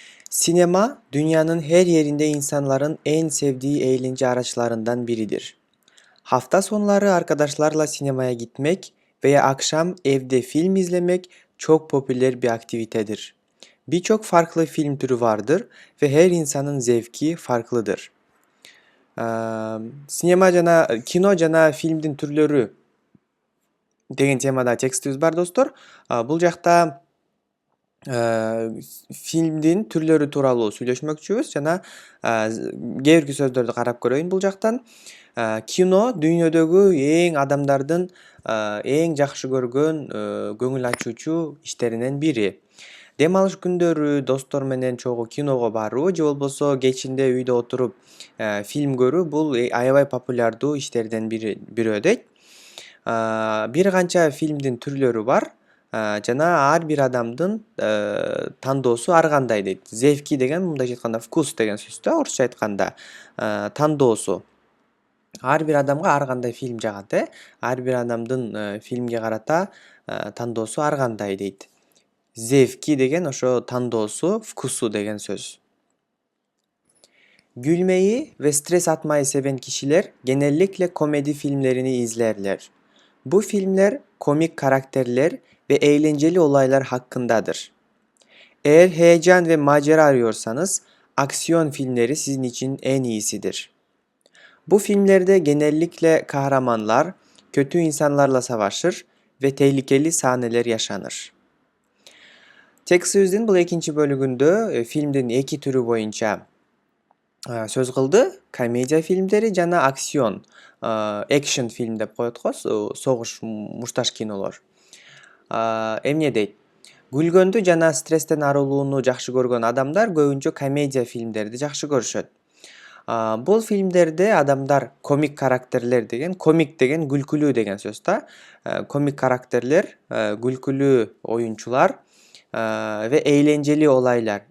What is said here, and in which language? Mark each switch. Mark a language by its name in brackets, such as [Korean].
[Turkish] Sinema, dünyanın her yerinde insanların en sevdiği eğlence araçlarından biridir. Hafta sonları arkadaşlarla sinemaya gitmek veya akşam evde film izlemek çok popüler bir aktivitedir. Birçok farklı film türü vardır ve her insanın zevki farklıdır. [Kyrgyz] Sinema жана кино жана фильмдин түрлөрү деген темада текстибиз бар достор. Бул жакта фильмдин түрлөрү тууралуу сүйлөшмөкчүбүз жана кээ бирки сөздөрдү карап көрөйүн бул жактан. Кино дүйнөдөгү эң адамдардын эң жакшы көргөн көңүл ачуучу иштеринен бири. Дем алыш күндөрү достор менен чогуу киного баруу же болбосо кечинде үйдө отуруп фильм көрүү бул аябай популярдуу иштерден бирөө дейт. Бир канча фильмдин түрлөрү бар жана ар бир адамдын тандоосу ар кандай дейт. Зевки деген мындайча айтканда вкус деген сөз да, орусча айтканда тандоосу. Ар бир адамга ар кандай фильм жагат, ар бир адамдын фильмге карата тандоосу ар кандай дейт. Zevki деген ошо тандоосу, вкусу деген söz. [Turkish] Gülmeyi ve stres atmayı seven kişiler genellikle komedi filmlerini izlerler. Bu filmler komik karakterler ve eğlenceli olaylar hakkındadır. Eğer heyecan ve macera arıyorsanız aksiyon filmleri sizin için en iyisidir. Bu filmlerde genellikle kahramanlar kötü insanlarla savaşır ve tehlikeli sahneler yaşanır. [Kyrgyz] Tek сөздүн бул экинчи бөлүгүндө фильмдин эки түрү боюнча сөз кылды. Комедия фильмдери жана акцион, экшн фильм деп коет го, согуш мушташ кинолор. Эмне дейт? Күлгөндү жана стресстен арылууну жакшы көргөн адамдар көбүнчө комедия фильмдерди жакшы көрүшөт. Бул фильмдерде адамдар комик карактерлер деген, комик деген күлкүлүү деген сөз да. Комик карактерлер, күлкүлүү оюнчулар [Turkish] ve eğlenceli olaylar.